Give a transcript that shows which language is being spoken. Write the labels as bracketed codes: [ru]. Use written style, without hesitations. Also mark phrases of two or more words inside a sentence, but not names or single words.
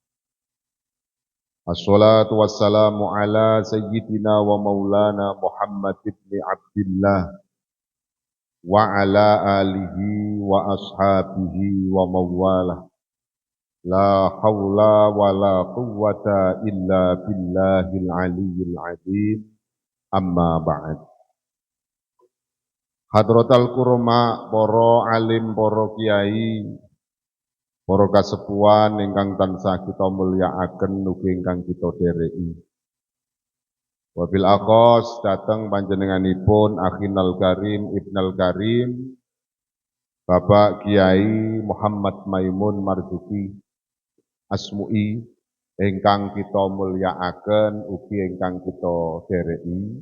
[ar] الصلاة والسلام على سيدنا ومولانا محمد بن عبد الله وعلى آله وأصحابه ومن والاه. لا حول ولا قوة إلا بالله العلي العظيم. أما بعد. حضرة الكرماء, [jv] para alim, para kiai, para kasepuhan ingkang tansah kita mulyakaken ugi ingkang kita dereki. [ar] وبالأخص [jv] dateng panjenenganipun [ar] أخينا الكريم ابن الكريم [jv] Bapak Kiai Muhammad Maimun Marzuki Asmu'i ingkang kita mulyakaken ugi ingkang kita dereki.